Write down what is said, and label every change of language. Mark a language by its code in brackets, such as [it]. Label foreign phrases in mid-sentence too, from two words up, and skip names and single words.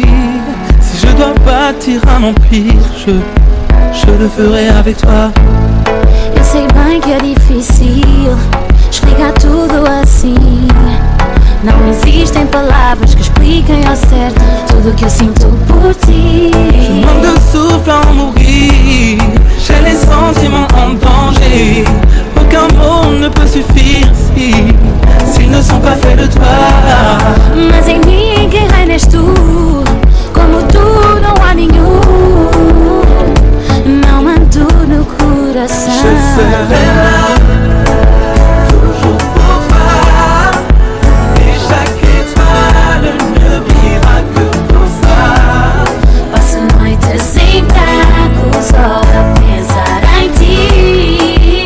[fr] Si je dois bâtir un empire, je le ferai avec toi. [pt] Eu sei bem que é difícil explicar tudo assim. Não existem palavras que expliquem ao certo tudo que eu sinto por ti. [fr] Je manque de souffle à en mourir, j'ai les sentiments en danger. Aucun mot ne peut suffire s'ils ne sont pas faits de toi. [pt] Mas em mim quem reina és tu, como tu não há nenhum. Não mando no coração. [fr] Je serai là, toujours pour toi. Et chaque étoile ne brillera que pour ça. [pt] Passo noites em branco só a pensar em ti.